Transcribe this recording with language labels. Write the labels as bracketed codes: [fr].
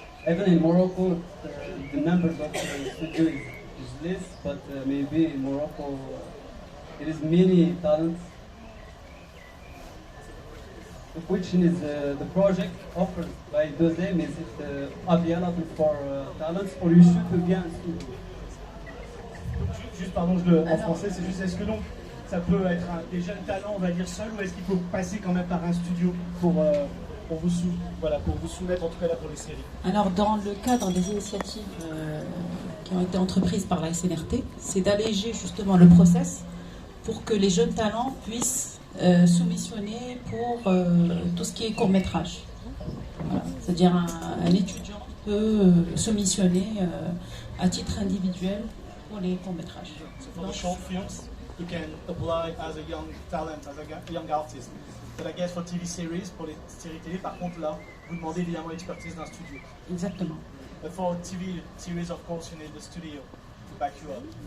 [en] Even in Morocco, the numbers of the studio is less, but maybe in Morocco there is many talents. The question is, the project offered by Deuxième, is it available for talents, or you should be in studio? [fr] Juste, pardon, en français, c'est juste, est-ce que donc ça peut être des jeunes talents, on va dire, seuls, ou est-ce qu'il faut passer quand même par un studio pour vous soumettre, en tout cas là, pour les séries? Alors, dans le cadre des initiatives qui ont été entreprises par la SNRT, c'est d'alléger justement le process pour que les jeunes talents puissent soumissionner pour tout ce qui est court-métrage. Voilà. C'est-à-dire un étudiant peut soumissionner à titre individuel pour les courts-métrages. [en] So for the short films, you can apply as a young talent, as a young artist. But I guess for TV series, [fr] pour les séries télé, par contre là, vous demandez évidemment l'expertise d'un studio. Exactement. [en] But for TV series, of course, you need the studio to back you up.